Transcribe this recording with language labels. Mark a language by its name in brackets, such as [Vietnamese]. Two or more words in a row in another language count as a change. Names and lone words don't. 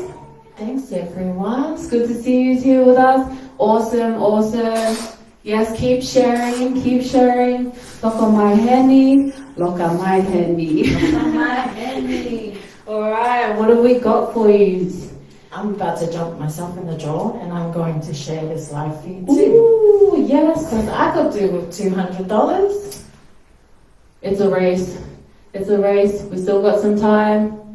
[English] Thanks, everyone. It's good to see you here with us. Awesome, awesome. Yes, keep sharing, keep sharing. Loka Mai Heni, Loka Mai Heni. Loka Mai Heni. Alright, what have we got for you? I'm about to jump myself in the drawer and I'm going to share this live feed too. Ooh, yes. Because I could do with $200. It's a race. It's a race. We still got some time.